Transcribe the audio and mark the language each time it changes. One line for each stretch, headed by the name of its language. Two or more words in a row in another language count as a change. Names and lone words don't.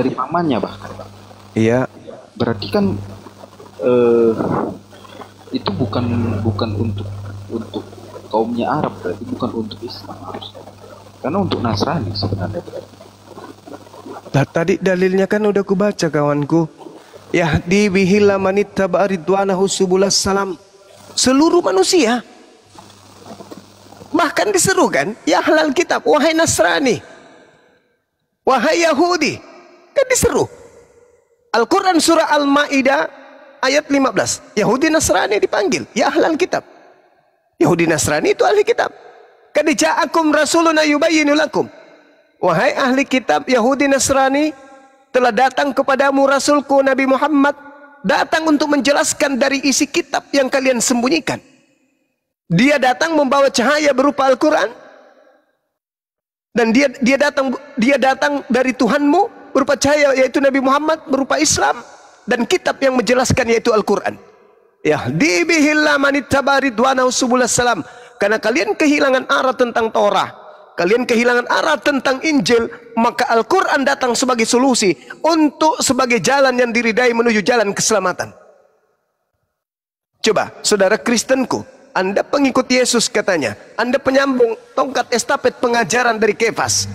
Indonesian: Dari pamannya bahkan. Iya. Berarti kan itu bukan untuk kaumnya Arab, berarti bukan untuk Islam harusnya. Karena untuk Nasrani sebenarnya berarti. Nah, tadi dalilnya kan udah kubaca kawanku.
Arabic: يهدي به الله من اتبع رضوانه سبل السلام.
Indonesian: Seluruh manusia. Bahkan diseru kan,
Arabic: يا أهل الكتاب,
Indonesian: wahai Nasrani, wahai Yahudi. Kan diseru. Al-Quran surah Al-Ma'idah ayat 15. Yahudi Nasrani dipanggil,
Arabic: يا أهل الكتاب.
Indonesian: Yahudi Nasrani itu ahli kitab.
Arabic: قد جاءكم رسولنا يبين لكم.
Indonesian: Wahai ahli kitab Yahudi Nasrani, telah datang kepadamu Rasulku Nabi Muhammad, datang untuk menjelaskan dari isi kitab yang kalian sembunyikan. Dia datang membawa cahaya berupa Al-Quran, dan dia datang dari Tuhanmu berupa cahaya, yaitu Nabi Muhammad, berupa Islam, dan kitab yang menjelaskan, yaitu Al-Quran.
Arabic: يهدي به الله من اتبع رضوانه سبل السلام.
Indonesian: Karena kalian kehilangan arah tentang Torah, kalian kehilangan arah tentang Injil, maka Al-Quran datang sebagai solusi untuk sebagai jalan yang diridai menuju jalan keselamatan. Coba, saudara Kristenku, Anda pengikut Yesus katanya, Anda penyambung tongkat estafet pengajaran dari Kefas.